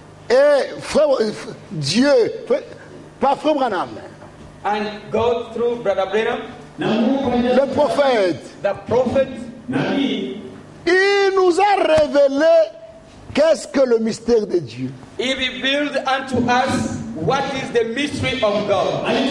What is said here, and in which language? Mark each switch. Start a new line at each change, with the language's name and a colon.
French: Et frère, Dieu, pas frère Branham,
English: And God through Brother Branham,
French: le prophète,
English: the prophet,
French: il nous a révélé qu'est-ce que le mystère de Dieu.
English: he revealed unto us what is the mystery of God.